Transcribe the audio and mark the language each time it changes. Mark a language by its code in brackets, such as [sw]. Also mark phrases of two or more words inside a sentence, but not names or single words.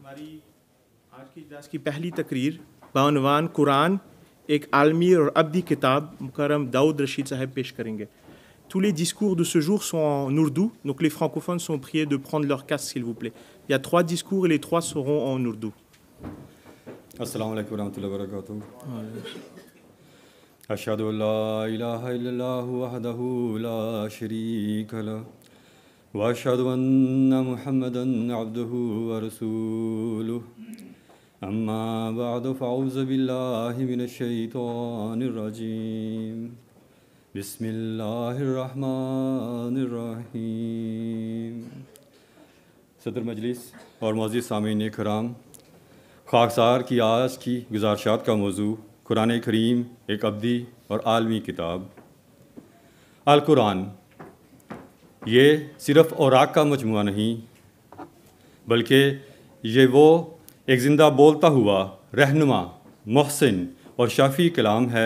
[ur] ہماری آج کی اجلاس کی پہلی تقریر بعنوان قرآن ایک عالمی اور ابدی کتاب مکرم داؤد رشید صاحب پیش کریں گے. [fr] Tous les discours de ce jour sont en ourdou, donc les francophones sont priés de prendre leur casque s'il vous plaît. Il y a 3 discours et les 3 seront en ourdou. [ar] السلام علیکم ورحمۃ اللہ وبرکاتہ. اشہد ان لا الہ الا اللہ وحدہ لا شریک لہ واشہد ان محمدا عبدہ ورسولہ. اما بعد فاعوذ باللہ من الشیطان الرجیم. بسم اللہ الرحمن الرحیم. [ur] صدر مجلس اور معزز سامعین کرام، خاکسار کی آج کی گزارشات کا موضوع قرآن کریم ایک ابدی اور عالمی کتاب. القرآن یہ صرف اوراق کا مجموعہ نہیں، بلکہ یہ وہ ایک زندہ بولتا ہوا رہنما، محسن اور شافی کلام ہے.